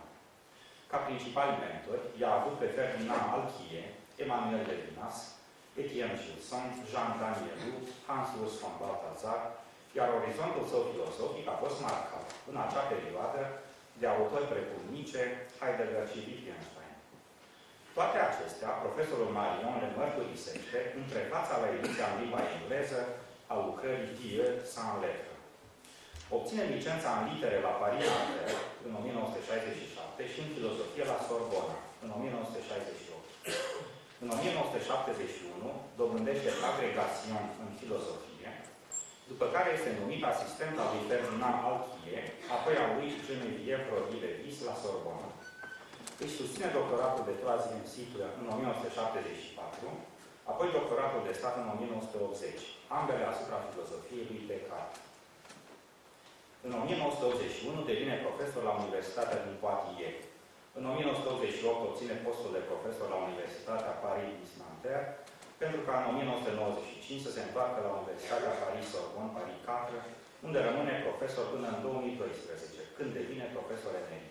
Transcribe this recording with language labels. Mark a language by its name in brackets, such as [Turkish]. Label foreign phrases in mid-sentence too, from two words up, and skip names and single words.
[Romanian] Ca principali mentori, i-a avut pe Ferdinand Alquier, Emmanuel Levinas, Etienne Gilson, Jean Danielou, Hans Urs von Balthasar, iar orizontul său filozofic a fost marcat, în acea perioadă, de autori precum Nietzsche, Heidegger și Wittgenstein. Toate acestea, profesorul Marion le mărturisește în prefața la ediția în limba engleză a lucrării Dieu sans lettre. Obține licența în litere la Paris în 1967 și în filozofie la Sorbona în 1968. În 1971 dobândește agregațion în filozofie, după care este numit asistent al lui Ferdinand Alquier, apoi al lui Geneviève Rodi-Lévis la Sorbona. Își susține doctoratul de [French] troisième cycle [Romanian] în 1974, apoi doctoratul de stat în 1980, ambele asupra filozofiei lui Descartes. În 1981 devine profesor la Universitatea din Poitiers. În 1988 obține postul de profesor la Universitatea Paris-Nanterre, pentru ca în 1995 să se întoarcă la Universitatea Paris-Sorbonne, Paris 4, unde rămâne profesor până în 2012, când devine profesor emerit.